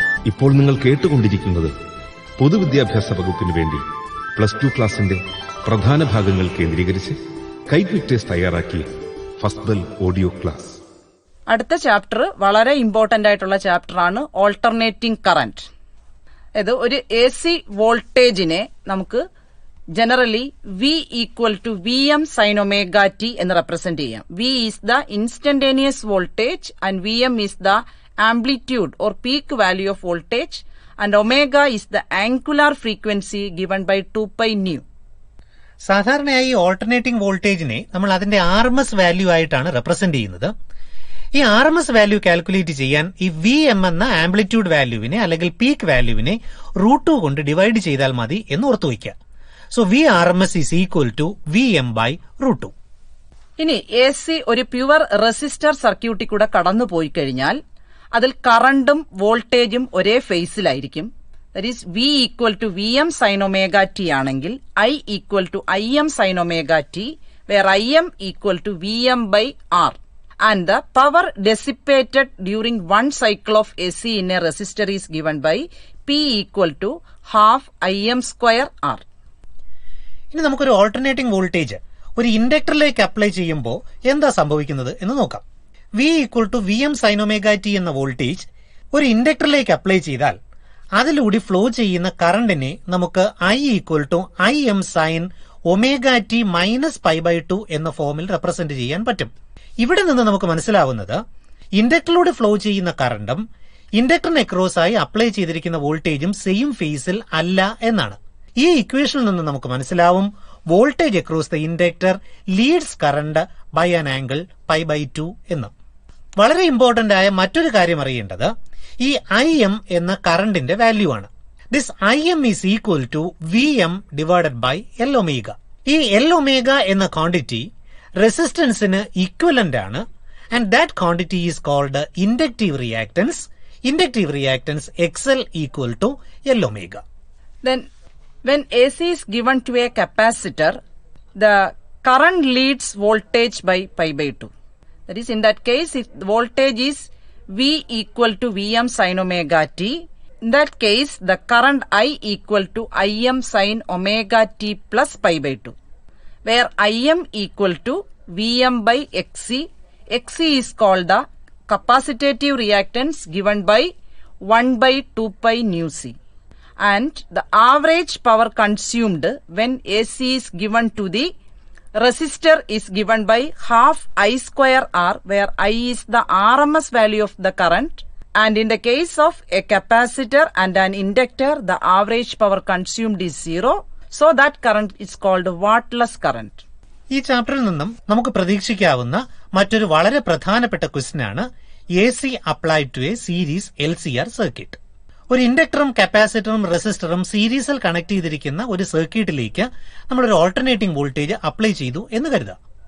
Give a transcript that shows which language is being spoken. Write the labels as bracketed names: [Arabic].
[Malayalam] ഇപ്പോൾ നിങ്ങൾ കേട്ടുകൊണ്ടിരിക്കുന്നത് പൊതുവിദ്യാഭ്യാസ വകുപ്പിന് വേണ്ടി +2 ക്ലാസിന്റെ പ്രധാന ഭാഗങ്ങൾ കേന്ദ്രീകരിച്ച് കൈറ്റ് വിക്ടേഴ്സ് തയ്യാറാക്കിയ ഫസ്റ്റ് ബെൽ ഓഡിയോ ക്ലാസ്. അടുത്ത ചാപ്റ്റർ വളരെ ഇമ്പോർട്ടന്റ് ആയിട്ടുള്ള ചാപ്റ്ററാണ് ഓൾട്ടർനേറ്റിംഗ് കറന്റ്. ഇത് ഒരു AC വോൾട്ടേജിനെ നമുക്ക് generally [English] V equal to VM sine omega t [Malayalam] എന്ന് റെപ്രസെന്റ് ചെയ്യാം. [English] V is the instantaneous voltage and VM is the amplitude or peak value of voltage, and omega is the angular frequency given by 2 pi nu. [Malayalam] സാധാരണയായി alternating വോൾട്ടേജിനെ നമ്മൾ അതിന്റെ RMS value ആയിട്ടാണ് represent ചെയ്യുന്നത്. ഈ RMS value calculate ചെയ്യാൻ ഈ VM എന്ന ആംപ്ലിറ്റ്യൂഡ് വാല്യൂവിനെ അല്ലെങ്കിൽ പീക്ക് വാല്യൂവിനെ √2 കൊണ്ട് ഡിവൈഡ് ചെയ്താൽ മതി എന്ന് ഓർത്തുവയ്ക്കുക. [English] So VRMS is equal to VM by √2. [Malayalam] ഇനി AC ഒരു പ്യുവർ റെസിസ്റ്റർ സർക്യൂട്ടിൽ കൂടെ കടന്നു പോയി കഴിഞ്ഞാൽ അതിൽ കറണ്ടും വോൾട്ടേജും ഒരേ ഫേസിലായിരിക്കും. [English] That is V equal to VM sine omega t ആണെങ്കിൽ I equal to IM sine omega t, where IM equal to VM by R. And the power dissipated during one cycle of AC in a resistor is given by P equal to half IM square R. [Malayalam] ഇനി നമുക്കൊരു alternating voltage ഒരു ഇൻഡക്ടറിലേക്ക് apply ചെയ്യുമ്പോൾ എന്താ സംഭവിക്കുന്നത് എന്ന് നോക്കാം. V equal to VM sine omega T എന്ന voltage ഒരു ഇൻഡക്ടറിലേക്ക് അപ്ലൈ ചെയ്താൽ അതിലൂടെ ഫ്ലോ ചെയ്യുന്ന കറണ്ടിനെ നമുക്ക് [English] I equal to IM sine omega t minus π/2 [Malayalam] എന്ന ഫോമിൽ റെപ്രസെന്റ് ചെയ്യാൻ പറ്റും. ഇവിടെ നിന്ന് നമുക്ക് മനസ്സിലാവുന്നത് ഇൻഡക്ടറിലൂടെ ഫ്ലോ ചെയ്യുന്ന കറണ്ടും ഇൻഡക്ടറിന് അക്രോസ് ആയി അപ്ലൈ ചെയ്തിരിക്കുന്ന വോൾട്ടേജും സെയിം ഫേസിൽ അല്ല എന്നാണ്. ഈ ഇക്വേഷനിൽ നിന്ന് നമുക്ക് മനസ്സിലാവും [English] voltage across the inductor leads current by an angle π/2 [Malayalam] എന്ന്. വളരെ ഇമ്പോർട്ടന്റ് ആയ മറ്റൊരു കാര്യം അറിയേണ്ടത് ഈ IM എന്ന കറണ്ടിന്റെ വാല്യൂ ആണ്. [English] This IM is equal to VM divided by L omega. [Malayalam] ഈ L ഒമേഗ എന്ന ക്വാണ്ടിറ്റി റെസിസ്റ്റൻസിന് ഇക്വലന്റ് ആണ്. [English] And that quantity is called inductive reactance. Inductive reactance XL equal to L omega. Then when AC is given to a capacitor, the current leads voltage by π/2. That is, in that case, if the voltage is V equal to VM sin omega t, in that case, the current I equal to IM sin omega t plus π/2, where IM equal to VM by XC. XC is called the capacitive reactance given by 1/2 pi nu C. And the average power consumed when AC is given to the resistor is given by half I square R, where I is the RMS value of the current And in the case of a capacitor and an inductor, the average power consumed is 0. So that current is called wattless current. [Malayalam] ഈ ചാപ്റ്ററിൽ നിന്നും നമുക്ക് പ്രതീക്ഷിക്കാവുന്ന മറ്റൊരു വളരെ പ്രധാനപ്പെട്ട question ആണ് [English] AC applied to a series LCR circuit. [Malayalam] ഒരു ഇൻഡക്ടറും കപ്പാസിറ്ററും റെസിസ്റ്ററും സീരീസിൽ കണക്ട് ചെയ്തിരിക്കുന്ന ഒരു സർക്യൂട്ടിലേക്ക് നമ്മളൊരു ഓൾട്ടർനേറ്റിംഗ് വോൾട്ടേജ് അപ്ലൈ ചെയ്തു എന്ന് കരുതാം.